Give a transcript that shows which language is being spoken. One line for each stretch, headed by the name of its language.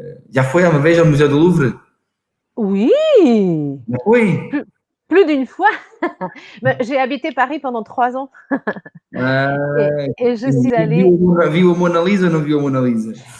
Portuguese: Já foi uma vez ao Museu do Louvre?
French: Oui,
Portuguese: Já foi?
French: plus d'une fois. J'ai habité Paris pendant 3 ans et je suis allée.
Portuguese: Viu a Mona Lisa ou não viu a Mona Lisa?